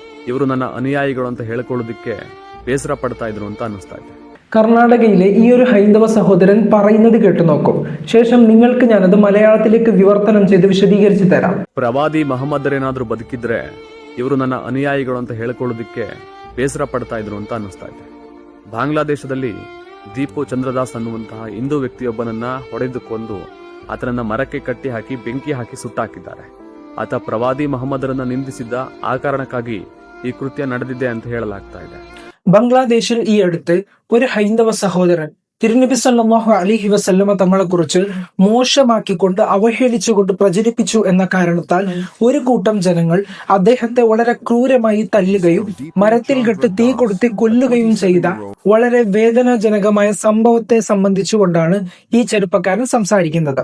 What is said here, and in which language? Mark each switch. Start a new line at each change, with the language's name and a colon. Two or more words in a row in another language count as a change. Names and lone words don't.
Kannada: ಇವರು ನನ್ನ ಅನುಯಾಯಿಗಳು ಅಂತ ಹೇಳಿಕೊಳ್ಳೋದಕ್ಕೆ ಬೇಸರ ಪಡ್ತಾ ಇದ್ರು ಅಂತ ಅನ್ನಿಸ್ತಾ ಇದೆ.
Malayalam: കർണാടകയിലെ ഈ ഒരു ഹൈന്ദവ സഹോദരൻ പറയുന്നത് കേട്ടു നോക്കൂ. ശേഷം നിങ്ങൾക്ക് ഞാനത് മലയാളത്തിലേക്ക് വിവർത്തനം ചെയ്ത് വിശദീകരിച്ചു തരാം.
Kannada: ಪ್ರವಾದಿ ಮಹಮ್ಮದರೇನಾದ್ರೂ ಬದುಕಿದ್ರೆ ಇವರು ನನ್ನ ಅನುಯಾಯಿಗಳು ಅಂತ ಹೇಳಿಕೊಳ್ಳೋದಕ್ಕೆ ಬೇಸರ ಪಡ್ತಾ ಇದ್ರು ಅಂತ ಅನ್ನಿಸ್ತಾ ಇದೆ. ಬಾಂಗ್ಲಾದೇಶದಲ್ಲಿ ದೀಪು ಚಂದ್ರದಾಸ್ ಅನ್ನುವಂತಹ ಹಿಂದೂ ವ್ಯಕ್ತಿಯೊಬ್ಬನನ್ನ ಹೊಡೆದು ಕೊಂದು ಆತನನ್ನ ಮರಕ್ಕೆ ಕಟ್ಟಿ ಹಾಕಿ ಬೆಂಕಿ ಹಾಕಿ ಸುಟ್ಟಾಕಿದ್ದಾರೆ. ಆತ ಪ್ರವಾದಿ ಮಹಮ್ಮದರನ್ನ ನಿಂದಿಸಿದ್ದ ಆ ಕಾರಣಕ್ಕಾಗಿ ಈ ಕೃತ್ಯ ನಡೆದಿದೆ ಅಂತ ಹೇಳಲಾಗ್ತಾ ಇದೆ.
Malayalam: ബംഗ്ലാദേശിൽ ഈ അടുത്ത് ഒരു ഹൈന്ദവ സഹോദരൻ തിരുനബി
Arabic: صلى الله عليه وسلم
Malayalam: തങ്ങളെ കുറിച്ച് മോശമാക്കിക്കൊണ്ട് അവഹേളിച്ചുകൊണ്ട് പ്രചരിപ്പിച്ചു എന്ന കാരണത്താൽ ഒരു കൂട്ടം ജനങ്ങൾ അദ്ദേഹത്തെ വളരെ ക്രൂരമായി തല്ലുകയും മരത്തിൽ കെട്ട് തീ കൊടുത്ത് കൊല്ലുകയും ചെയ്ത വളരെ വേദനാജനകമായ സംഭവത്തെ സംബന്ധിച്ചുകൊണ്ടാണ് ഈ ചെറുപ്പക്കാരൻ സംസാരിക്കുന്നത്.